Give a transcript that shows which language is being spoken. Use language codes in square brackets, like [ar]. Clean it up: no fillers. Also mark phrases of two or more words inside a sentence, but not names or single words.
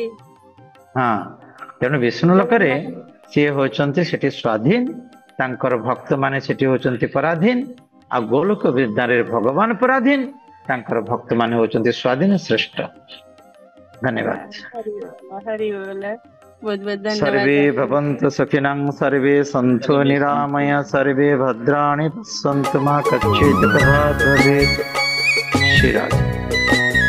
[or] ତେଣୁ ବିଷ୍ଣୁ ଲୋକରେ ସିଏ ହଉଛନ୍ତି ସେଠି ସ୍ୱାଧୀନ, ତାଙ୍କର ଭକ୍ତ ମାନେ ସେଠି ହଉଛନ୍ତି ପରାଧୀନ, ଆଉ ଗୋଲୋକ ବିଦ୍ୟାରେ ଭଗବାନ ପରାଧୀନ, ତାଙ୍କର ଭକ୍ତ ମାନେ ହଉଛନ୍ତି ସ୍ୱାଧୀନ ଶ୍ରେଷ୍ଠ। ଧନ୍ୟବାଦ। ହରି ବୋଲ। ବହୁତ ବହୁତ [sa] सर्वे [or] ଧନ୍ୟବାଦ। [sa] भवन्तु सुखिनः, सर्वे सन्तु निरामया, सर्वे भद्राणि पश्यन्तु मा कश्चित् प्रभात् भवेत्। श्री राधे।